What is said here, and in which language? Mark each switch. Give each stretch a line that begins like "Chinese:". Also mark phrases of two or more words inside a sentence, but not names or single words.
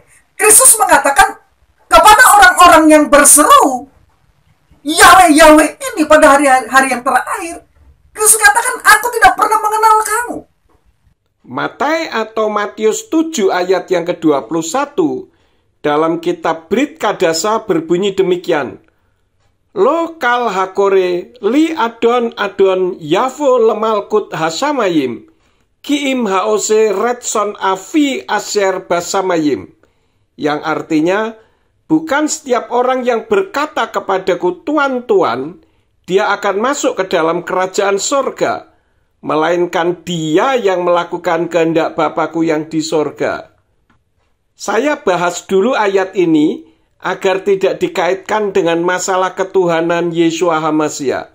Indonesian: Kristus mengatakan kepada orang-orang yang berseru Yahweh, Yahweh ini pada hari yang terakhir, Kristus katakan, aku tidak pernah mengenal kamu. Matai atau Matius 7 ayat yang ke-21 dalam kitab Brit Kadasa berbunyi demikian.
Hebrew: לא כל הקורא לי אדון אדון יבוא למלכות השמים כי אם העושה רצון אבי אשר בשמים,
Indonesian: yang artinya, bukan setiap orang yang berkata kepadaku Tuhan, Tuhan, dia akan masuk ke dalam kerajaan sorga, melainkan dia yang melakukan kehendak Bapakku yang di sorga. Saya bahas dulu ayat ini agar tidak dikaitkan dengan masalah ketuhanan Yeshua HaMashiach.